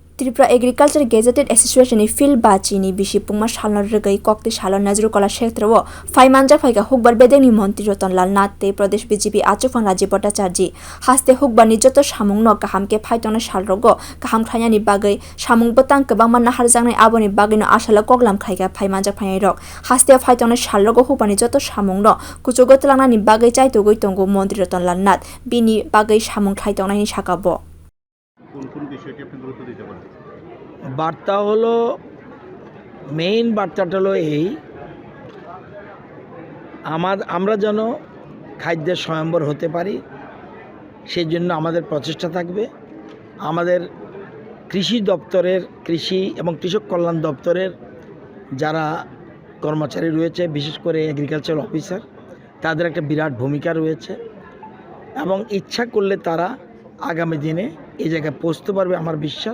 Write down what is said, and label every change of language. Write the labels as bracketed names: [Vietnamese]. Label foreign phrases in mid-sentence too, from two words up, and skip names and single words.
[Kok Borok] Tripura Agriculture Gazetted Association Phil Bachini Bishipuma Shalon Regai Kokti Shalon Nazrukola Shektro, Phai manjak phaikha Hukbar bedek montri Ratanlal Nath pradesh B.J.P achugphang Rajib Bhattacharjee haste Hukbar joto samung no kahamke phaitona shalrogo kaham khainani bagai samung botang kebang manna harjangnai aboni bagai no asala koklam khaiga phai manjak phainai rok haste phaitona shalrogo Hukbarni joto samung no kuchugo tlangnani bagai chaitogoi tongo montri Ratanlal Nath bini bagai samung khaitongnaini sakabo [Bangla] বার্তা হলো মেইন বার্তাটা হলো এই আমরা যেন খাদ্যের স্বয়ম্বর হতে পারি সেই জন্য আমাদের প্রচেষ্টা থাকবে। আমাদের কৃষি দপ্তরের কৃষি এবং কৃষক কল্যাণ দপ্তরের যারা কর্মচারী রয়েছে বিশেষ করে এগ্রিকালচার অফিসার তাদের একটা বিরাট ভূমিকা রয়েছে এবং ইচ্ছা করলে তারা আগামী দিনে এই জায়গায় পৌঁছতে পারবে আমার বিশ্বাস।